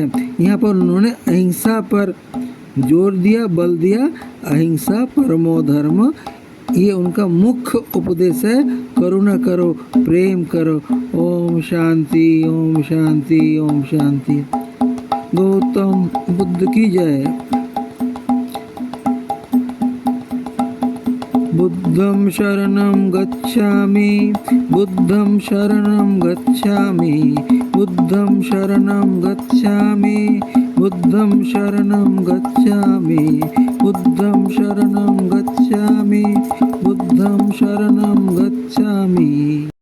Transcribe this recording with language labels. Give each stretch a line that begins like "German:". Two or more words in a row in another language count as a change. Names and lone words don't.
Hindi: यहाँ पर उन्होंने अहिंसा पर जोर दिया, बल दिया,
Sanskrit: अहिंसा परमो धर्म,
Hindi: ये उनका मुख्य उपदेश है। करुणा करो, प्रेम करो। ओम शांति, ओम शांति, ओम शांति। गौतम बुद्ध की जय।
Pali: बुद्धं शरणं गच्छामि, बुद्धं शरणं गच्छामि, बुद्धं शरणं गच्छामि, बुद्धं शरणं गच्छामि, बुद्धं शरणं गच्छामि, बुद्धं शरणं गच्छामि।